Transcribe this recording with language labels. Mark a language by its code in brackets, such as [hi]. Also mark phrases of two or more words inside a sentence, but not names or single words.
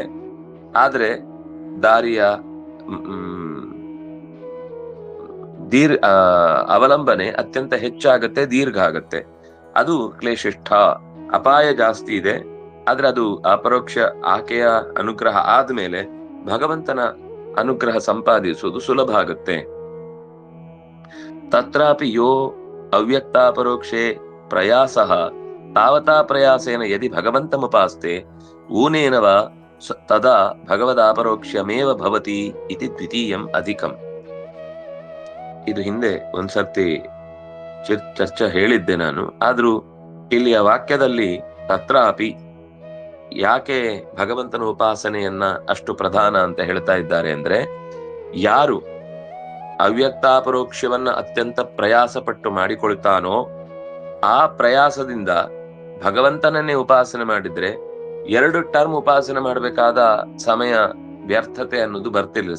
[kn] ಆದ್ರೆ ದಾರಿಯ ಅವಲಂಬನೆ ಅತ್ಯಂತ ಹೆಚ್ಚಾಗತ್ತೆ, ದೀರ್ಘ ಆಗತ್ತೆ. ಅದು ಕ್ಲೇಶಿಷ್ಠ, ಅಪಾಯ ಜಾಸ್ತಿ ಇದೆ. ಆದ್ರೆ ಅದು ಅಪರೋಕ್ಷ ಆಕೆಯ ಅನುಗ್ರಹ ಆದ್ಮೇಲೆ ಭಗವಂತನ ಅನುಗ್ರಹ ಸಂಪಾದಿಸುವುದು ಸುಲಭ ಆಗುತ್ತೆ. [sa] ತತ್ರಾಪಿ ಯೋ ಅವ್ಯಕ್ತಾಪರೋಕ್ಷೆ ಪ್ರಯಾಸಃ ತಾವತಾ ಪ್ರಯಾಸೇನ ಯದಿ ಭಗವಂತಮುಪಾಸ್ತೆ ಊನೇನವ ತದಾ ಭಗವದಾಪರೋಕ್ಷ್ಯಮೇವ ಭವತಿ ಇತಿ ದ್ವಿತೀಯಂ ಅಧಿಕಂ. [kn] ಇದು ಹಿಂದೆ ಒಂದ್ಸರ್ತಿ ಚರ್ಚೆ ಹೇಳಿದ್ದೆ ನಾನು. ಆದ್ರೂ ಇಲ್ಲಿಯ ವಾಕ್ಯದಲ್ಲಿ ತತ್ರಾಪಿ ಯಾಕೆ ಭಗವಂತನ ಉಪಾಸನೆಯನ್ನ ಅಷ್ಟು ಪ್ರಧಾನ ಅಂತ ಹೇಳ್ತಾ ಇದ್ದಾರೆ ಅಂದ್ರೆ, ಯಾರು ಅವ್ಯಕ್ತಾಪರೋಕ್ಷವನ್ನ ಅತ್ಯಂತ ಪ್ರಯಾಸ ಪಟ್ಟು ಮಾಡಿಕೊಳ್ತಾನೋ ಆ ಪ್ರಯಾಸದಿಂದ ಭಗವಂತನನ್ನೇ ಉಪಾಸನೆ ಮಾಡಿದ್ರೆ 2 ಟರ್ಮ್ ಉಪಾಸನೆ ಮಾಡಬೇಕಾದ ಸಮಯ ವ್ಯರ್ಥತೆ ಅನ್ನೋದು ಬರ್ತಿರ್ಲಿಲ್ಲ.